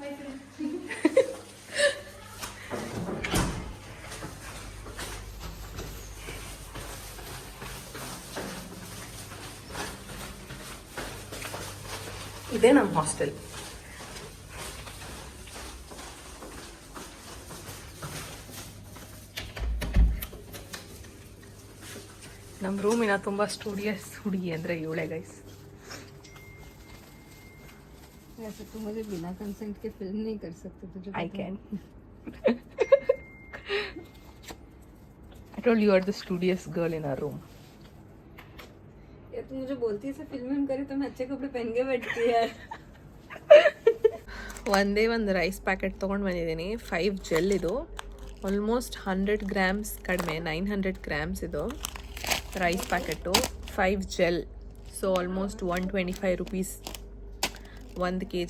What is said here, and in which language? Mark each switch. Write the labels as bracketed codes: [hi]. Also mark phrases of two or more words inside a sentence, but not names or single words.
[kn] ಇದೇ ನಮ್ಮ ಹಾಸ್ಟೆಲ್. ನಮ್ಮ ರೂಮಿನ ತುಂಬ ಸ್ಟೂಡಿಯಸ್ ಹುಡುಗಿ ಅಂದರೆ ಇವಳೆ ಗೈಸ್. [hi] ऐसे तो मुझे बिना कंसेंट के फिल्म नहीं कर सकते तुझे [en] I can. I told you are the studious girl in our room. [hi] यार तू मुझे बोलती है फिल्म करे तो मैं अच्छे कपड़े पहन के बैठती है. [kn] ಒಂದೇ ಒಂದು [en] rice packet [kn] ತೊಗೊಂಡು ಬಂದಿದ್ದೀನಿ. 5 ಜೆಲ್ ಇದು. [en] almost 100 grams [kn] ಕಡಿಮೆ, 900 ಗ್ರಾಮ್ಸ್ ಇದು [en] rice packet. [kn] 5 ಜೆಲ್. [en] so almost 125 rupees [kn] 1 kg.